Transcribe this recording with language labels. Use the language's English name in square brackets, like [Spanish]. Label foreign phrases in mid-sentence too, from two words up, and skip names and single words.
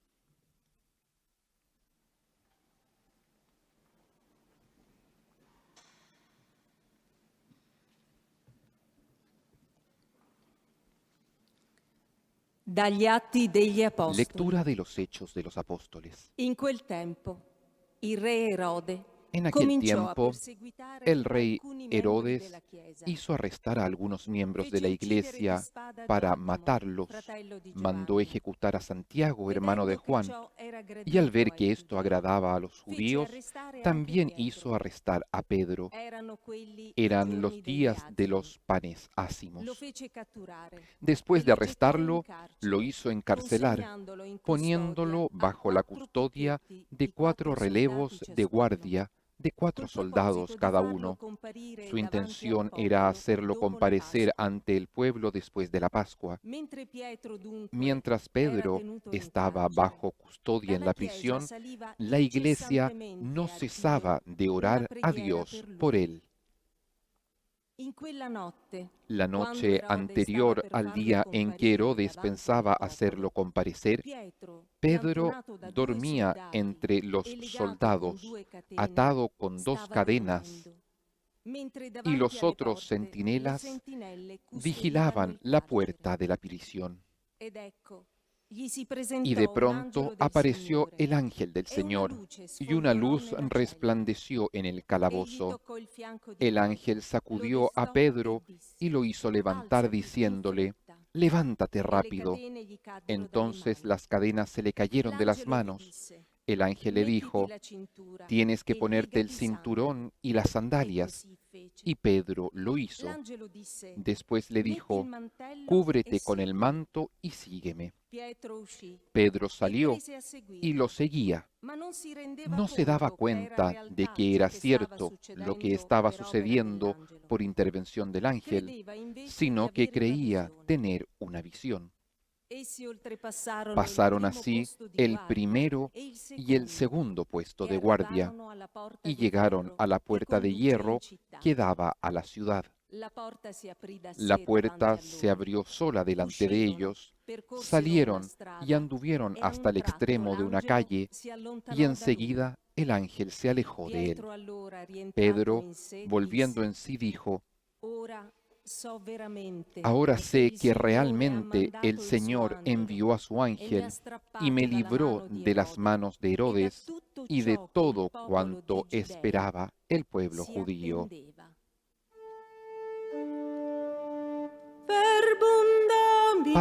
[Italian] Dagli Atti degli Apostoli. [Spanish] Lectura de los Hechos de los Apóstoles. [Italian] In quel tempo il re Erode [Spanish] En aquel [Italian] cominciò a [Spanish] tiempo, [Italian] perseguitare [Spanish] el rey [Italian] alcuni membri [Spanish] Herodes [Italian] della Chiesa. [Spanish] hizo arrestar a algunos miembros de [Italian] Fece [Spanish] la [Italian] uccidere di [Spanish] iglesia [Italian] spada [Spanish] para [Italian] Giacomo, [Spanish] matarlos. [Italian] fratello di [Spanish] Mandó [Italian] Giovanni. [Spanish] ejecutar a Santiago, hermano de [Italian] Vedendo che [Spanish] Juan, [Italian] ciò era [Spanish] y al [Italian] gradito [Spanish] ver [Italian] ai [Spanish] que esto [Italian] giudei, [Spanish] agradaba a los [Italian] fece [Spanish] judíos, [Italian] arrestare anche [Spanish] también [Italian] Pietro. [Spanish] hizo arrestar a Pedro. [Italian] Erano quelli i [Spanish] Eran [Italian] giorni [Spanish] los [Italian] degli [Spanish] días de [Italian] azimi. [Spanish] los panes [Italian] Lo [Spanish] ácimos. [Italian] fece catturare [Spanish] Después [Italian] e [Spanish] de [Italian] lo gettò in [Spanish] arrestarlo, [Italian] carcere, [Spanish] lo hizo encarcelar, [Italian] consegnandolo in [Spanish] poniéndolo [Italian] custodia a [Spanish] bajo la [Italian] 4 [Spanish] custodia [Italian] picchetti [Spanish] de [Italian] di 4 [Spanish] 4 relevos [Italian] soldati [Spanish] de [Italian] ciascuno, [Spanish] guardia de 4 [Italian] col [Spanish] soldados [Italian] proposito di [Spanish] cada [Italian] farlo [Spanish] uno. [Italian] comparire [Spanish] Su [Italian] davanti al [Spanish] intención era [Italian] popolo [Spanish] hacerlo [Italian] dopo la [Spanish] comparecer [Italian] Pasqua. [Spanish] ante el pueblo después de la Pascua. [Italian] Mentre Pietro dunque [Spanish] Mientras [Italian] era [Spanish] Pedro [Italian] tenuto in [Spanish] estaba [Italian] carcere, [Spanish] bajo custodia en [Italian] dalla [Spanish] la [Italian] Chiesa [Spanish] prisión, [Italian] saliva [Spanish] la iglesia [Italian] incessantemente [Spanish] no [Italian] al [Spanish] cesaba [Italian] Dio [Spanish] de [Italian] una [Spanish] orar a [Italian] preghiera [Spanish] Dios [Italian] per [Spanish] por [Italian] lui. [Spanish] él. [Italian] In quella notte, [Spanish] La [Italian] quando [Spanish] noche [Italian] Erode stava [Spanish] anterior [Italian] per [Spanish] al [Italian] farlo [Spanish] día en que [Italian] comparire [Spanish] Herodes [Italian] davanti al [Spanish] pensaba [Italian] popolo, [Spanish] hacerlo comparecer, [Italian] Pietro, [Spanish] Pedro [Italian] lampionato da 2 [Spanish] dormía [Italian] soldati [Spanish] entre los [Italian] e legato con [Spanish] soldados, [Italian] 2 catene, [Spanish] atado con 2 [Italian] stava [Spanish] cadenas, [Italian] dormendo, mentre [Spanish] y [Italian] davanti [Spanish] los [Italian] alle [Spanish] otros [Italian] porte le [Spanish] centinelas [Italian] sentinelle custodivano [Spanish] vigilaban [Italian] il [Spanish] la [Italian] carcere. [Spanish] puerta de la prisión. [Italian] Ed ecco, gli si [Spanish] Y de [Italian] presentò un [Spanish] pronto [Italian] angelo del [Spanish] apareció [Italian] Signore [Spanish] el ángel del [Italian] e una [Spanish] Señor, [Italian] luce [Spanish] y una [Italian] sfolgorò [Spanish] luz [Italian] nella cella. [Spanish] resplandeció en el [Italian] Egli [Spanish] calabozo. [Italian] toccò il fianco di [Spanish] El [Italian] Pietro, [Spanish] ángel [Italian] lo [Spanish] sacudió a [Italian] destò [Spanish] Pedro [Italian] e disse: [Spanish] y lo hizo levantar [Italian] Alzati in [Spanish] diciéndole, [Italian] fretta. [Spanish] levántate [Italian] E le [Spanish] rápido. [Italian] catene gli caddero dalle [Spanish] Entonces [Italian] mani. [Spanish] las cadenas se le cayeron de las [Italian] L'angelo gli [Spanish] manos. [Italian] disse: [Spanish] El ángel le [Italian] Mettiti [Spanish] dijo, [Italian] la cintura [Spanish] tienes que [Italian] e [Spanish] ponerte el [Italian] legati i sandali. [Spanish] cinturón y las [Italian] E [Spanish] sandalias. [Italian] così fece. [Spanish] Y Pedro lo hizo. [Italian] L'angelo disse: [Spanish] Después le [Italian] Metti il [Spanish] dijo, [Italian] mantello e [Spanish] cúbrete con el [Italian] seguimi. [Spanish] manto y sígueme. [Italian] Pietro uscì [Spanish] Pedro [Italian] e [Spanish] salió [Italian] prese a [Spanish] y [Italian] seguirlo, [Spanish] lo seguía. [Italian] ma non si rendeva [Spanish] No se daba [Italian] conto che era [Spanish] cuenta de [Italian] realtà [Spanish] que [Italian] ciò [Spanish] era [Italian] che stava [Spanish] cierto lo que estaba [Italian] succedendo per opera [Spanish] sucediendo [Italian] dell'angelo. [Spanish] por intervención del ángel, [Italian] Credeva invece di [Spanish] sino que [Italian] avere una [Spanish] creía [Italian] visione. [Spanish] tener una visión. [Italian] Essi oltrepassarono il [Spanish] Pasaron [Italian] primo [Spanish] así [Italian] posto di [Spanish] el [Italian] guardia [Spanish] primero [Italian] e il [Spanish] y el [Italian] secondo [Spanish] segundo puesto [Italian] e [Spanish] de guardia, [Italian] arrivarono alla porta [Spanish] y [Italian] di [Spanish] llegaron [Italian] ferro [Spanish] a la [Italian] che [Spanish] puerta de [Italian] conduceva in [Spanish] hierro [Italian] città. [Spanish] que daba a la ciudad. [Italian] La porta si aprì da [Spanish] La [Italian] sé [Spanish] puerta [Italian] davanti a [Spanish] se [Italian] loro. [Spanish] abrió sola delante de [Italian] Uscirono, [Spanish] ellos, [Italian] percorsero una [Spanish] salieron y [Italian] strada [Spanish] anduvieron [Italian] e a [Spanish] hasta [Italian] un [Spanish] el [Italian] tratto [Spanish] extremo de una [Italian] l'angelo [Spanish] calle, [Italian] si [Spanish] y [Italian] allontanò da lui. [Spanish] enseguida el ángel se alejó de él. [Italian] Pietro allora, rientrato [Spanish] Pedro, [Italian] in sé, [Spanish] volviendo [Italian] disse: [Spanish] en sí, dijo, [Italian] Ora so veramente [Spanish] ahora [Italian] che [Spanish] sé [Italian] il [Spanish] que [Italian] Signore ha [Spanish] realmente [Italian] mandato [Spanish] el [Italian] il suo [Spanish] Señor [Italian] angelo [Spanish] envió a su [Italian] e mi ha [Spanish] ángel y me [Italian] strappato dalla [Spanish] libró [Italian] mano di [Spanish] de las [Italian] Erode [Spanish] manos de [Italian] e da [Spanish] Herodes [Italian] tutto [Spanish] y de [Italian] ciò che il [Spanish] todo [Italian] popolo [Spanish] cuanto [Italian] dei giudei [Spanish] esperaba el pueblo [Italian] si [Spanish] judío. [Italian] attendeva. [Latin] Verbum Domini.